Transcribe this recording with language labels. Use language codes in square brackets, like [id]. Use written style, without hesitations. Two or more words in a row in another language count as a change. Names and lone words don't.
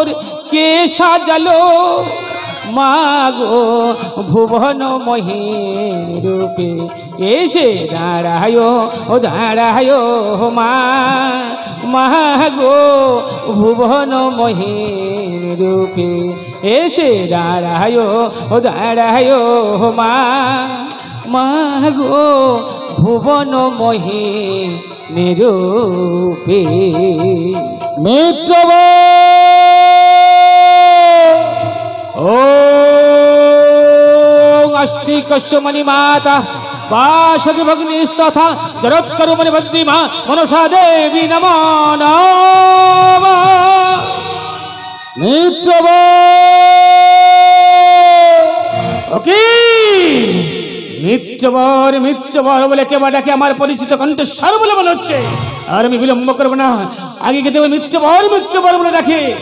[bn] কে সাজালো মা গো ভুবন মোহিনী রূপে এসে দাঁড়ায়ো ও দাঁড়ায়ো মা, মা গো ভুবন মোহিনী রূপে এসে দাঁড়ায়ো ও দাঁড়ায়ো মা, মা গো ভুবন মোহিনী রূপে। মিত্র [sa] ও अस्तिकस्य मणिमाता वासुकी भगिनीस्तथा जरत्करु मणिभद्री मा मनसा देवी नमो नमः। [bn] মিত্র ওকে মিত্রবর মিত্রবর বলে কে বা ডাকে আমার পরিচিত কণ্ঠস্বর বলে মনে হচ্ছে, আর আমি বিলম্ব করবো না, আগে কে দেবো মিত্রবর মিত্রবর বলে ডাকে।